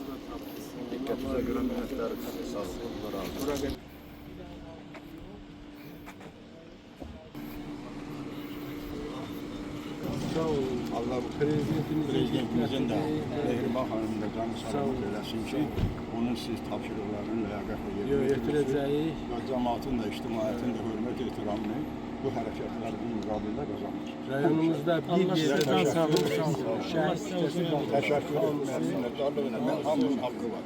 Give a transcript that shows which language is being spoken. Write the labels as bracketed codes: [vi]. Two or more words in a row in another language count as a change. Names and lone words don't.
[tr] Dikkatinize göre minnettarız. [az] Sağ olun. Allah razı olsun. Sağ olun. [tr] Allah bu prezidentimizin de Mehriban Hanım'ın da canı selamet eylesin ki [az] onun siz tapşırıklarını ləyaqətlə yerinə yetirəcəyi və cəmaatın da, ictimaiyyətin də hörmət ehtiramını bu hərəkətlərin müqabilində qazanır. rayonumuzda bir yerdə Təşəkkür etmək, minnətdarlıq eləmək hamının haqqı var.